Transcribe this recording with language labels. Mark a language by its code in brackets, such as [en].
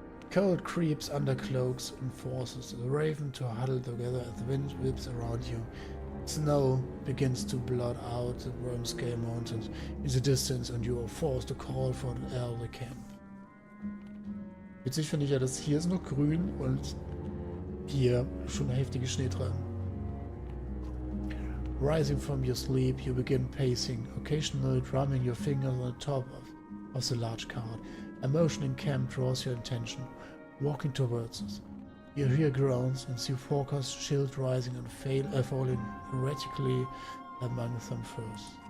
[en] Cold creeps under cloaks and forces the raven to huddle together as the wind whips around you. Snow begins to blot out the Wormscale Mountains in the distance and you are forced to call for an early camp. [de] Witzig finde ich ja, dass hier ist noch grün und hier schon heftige Schneetreiben. [en] Rising from your sleep, you begin pacing, occasionally drumming your fingers on the top of the large cart. A motion in camp draws your attention, walking towards us. You hear groans and see Forker's shield rising and falling erratically among some furs.